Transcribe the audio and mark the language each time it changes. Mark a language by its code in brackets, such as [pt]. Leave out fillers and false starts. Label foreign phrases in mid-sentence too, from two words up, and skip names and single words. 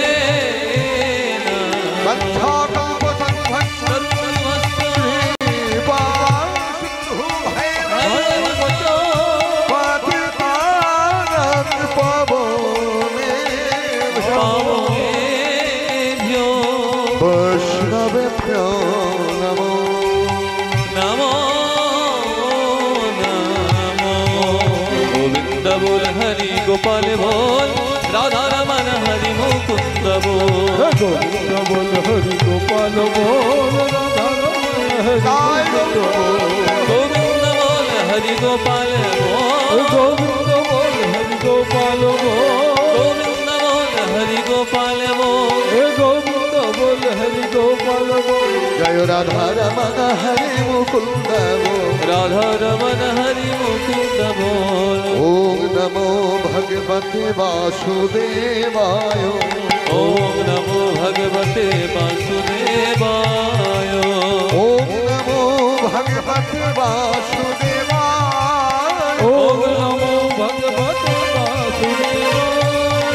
[sa] वंशाकल्पतरुभ्यश्च कृपासिन्धु भैरववचो पतितानां पावनेभ्यो वैष्णवेभ्यो नमो नमो नमो [hi] गोविंद बोल हरि गोपाल बोल राधा रमन हरि मुकुंद बोल गोविंद बोल हरि गोपाल बोल राधा रमण गोविंद बोल हरि गोपाल बोल गोविंद बोल हरि गोपाल बोल गोविंद बोल हरि गोपाल बोल गोविंद बोल हरि गोपाल बोल जय राधा रमण हरि मुकुंद बोल राधा रमन हरि मुकुंद बोल [sa] ओम नमो भगवते वासुदेवाय ओम नमो भगवते वासुदेवाय ओम नमो भगवते वासुदेवाय ओम नमो भगवते वासुदेवाय